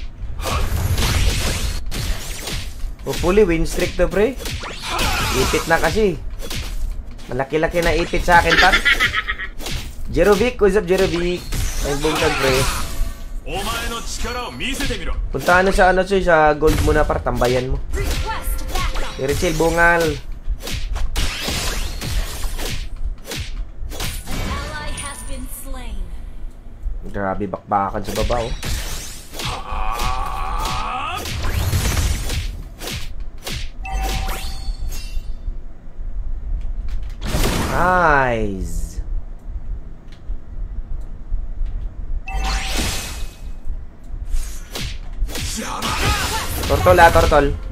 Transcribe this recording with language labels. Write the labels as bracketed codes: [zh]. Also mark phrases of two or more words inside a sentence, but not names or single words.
[en] Hopefully, win streak to, [tl] pre. Ipit na kasi. Malaki-laki na ipit sa akin, par. Jerovic, [en] what's up, [tl] Jerovic? May bungkag, pre. [ja] お前の力を見せてみろ [tl] Punta na sa ano, Choy, sa gold muna, par. Tambayan mo. [en] Request backup. [tl] Erichel, bungal. [en] An ally has been slain. [tl] Grabe, bakbakan sa baba, oh. Nice. Tortol, tortol.